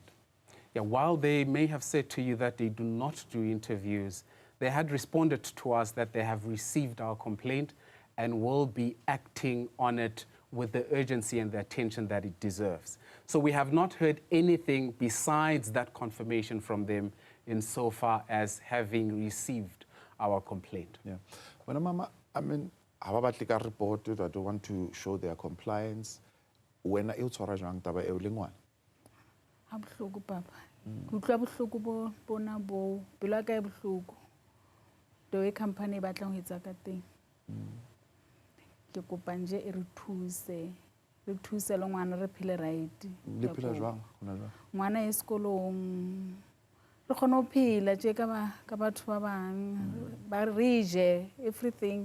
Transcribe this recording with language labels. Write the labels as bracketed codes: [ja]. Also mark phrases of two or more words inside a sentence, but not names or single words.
[en] Yeah, while they may have said to you that they do not do interviews, they had responded to us that they have received our complaint and will be acting on it with the urgency and the attention that it deserves. So we have not heard anything besides that confirmation from them insofar as having received our complaint. Yeah. Well, Mama, I mean, I reported, I don't want to show their compliance. When I [st] taba e lengwana. Ha bohloko papa. Ke utlwa bohloko bo bona bo. Pelo ya ka e bohloko. [en] The way company [st] ba tlang ho etsa ka teng. Ke kopa nje e re thuse. Re thuse le ngwana re phele right. Le phela jwang? Ngwana e sekolong. Re khona ho phela tje ka batho ba bang. Ba re je everything.